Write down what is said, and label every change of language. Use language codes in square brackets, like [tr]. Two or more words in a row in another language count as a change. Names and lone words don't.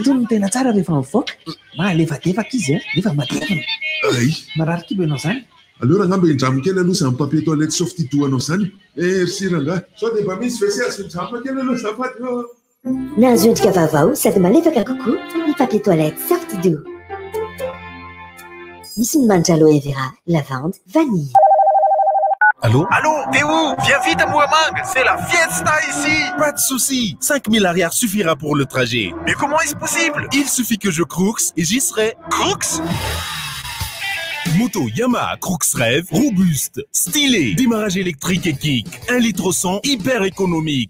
[mg] Tony tena tsara rehefa mivoaka. Malefadefaka izy nefa matevana. Ay. Marary kibo ianao zany. Alors ngamba indramo kely aloha zany [fr] papier toilette soft [mg] toa anao zany. Merci ranga. Sao dia mba misy WC azo kely aloha azafady. Nahazo endrika vaovao sady malefaka kokoa ny [fr] papier toilette soft doux. [mg] Misy ny manitra aloe vera, lavande, vanille. [fr] Allô? Allô, t'es où? Viens vite à Bouamang, c'est la fiesta ici. Pas de soucis, 5000 arrières suffira pour le trajet. Mais comment est-ce possible? Il suffit que je crooks et j'y serai. Crooks? Moto Yamaha Crooks Rêve, robuste, stylé, démarrage électrique et kick, 1 litre au 100, hyper économique.